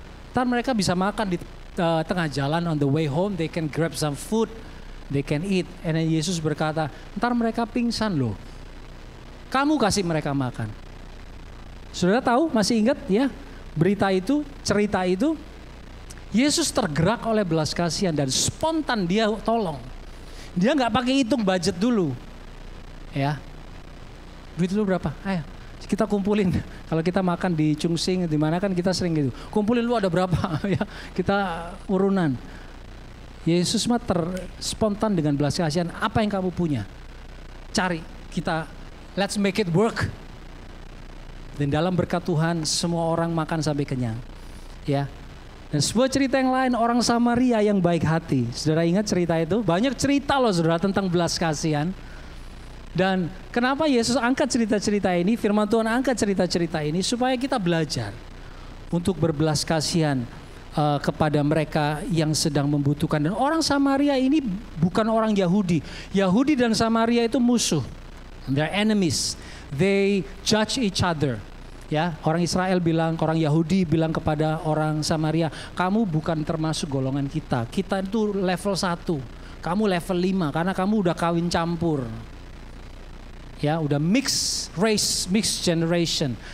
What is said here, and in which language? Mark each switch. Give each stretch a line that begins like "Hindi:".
Indonesian: Ntar mereka bisa makan di tengah jalan,
English: on the way home, they can grab some food, they can eat. And then
Indonesian: Yesus berkata, ntar mereka pingsan loh. Kamu kasih mereka makan. Saudara tahu, masih ingat ya berita itu, cerita itu? Yesus tergerak oleh belas kasihan dan spontan dia tolong. Dia nggak pakai hitung budget dulu, ya. Duit lu berapa? Ayo kita kumpulin. Kalau kita makan di Chungsing, di mana kan kita sering gitu. Kumpulin lu ada berapa? Ya kita urunan. Yesus mah spontan dengan belas kasihan. Apa yang kamu punya? Cari, kita
English: let's make it work.
Indonesian: Dan dalam berkat Tuhan semua orang makan sampai kenyang, ya. Dan sebuah cerita yang lain, orang Samaria yang baik hati. Saudara ingat cerita itu? Banyak cerita loh saudara tentang belas kasihan. Dan kenapa Yesus angkat cerita-cerita ini, firman Tuhan angkat cerita-cerita ini, supaya kita belajar untuk berbelas kasihan kepada mereka yang sedang membutuhkan. Dan orang Samaria ini bukan orang Yahudi. Yahudi dan Samaria itu musuh.
English: They're enemies. They judge each other.
Indonesian: Ya, orang Israel bilang, orang Yahudi bilang kepada orang Samaria, kamu bukan termasuk golongan kita. Kita itu level 1, kamu level 5 karena kamu udah kawin campur. Ya, udah
English: mixed race, mixed generation.